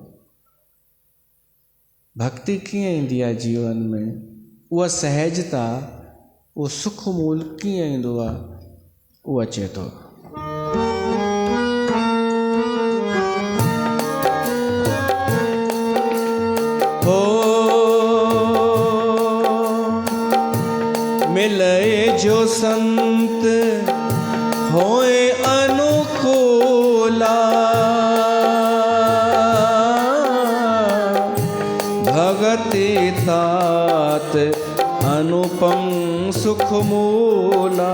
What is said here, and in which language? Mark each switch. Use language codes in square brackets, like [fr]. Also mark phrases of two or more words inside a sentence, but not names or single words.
[sd] भक्ति कीअं ईंदी आहे जीवन में, उहा सहजता, उहो सुख मूल कीअं ईंदो आहे, उहो अचे थो। [awa] मिले जो संत होए अनुकूला, भगति तात अनुपम सुख मूला।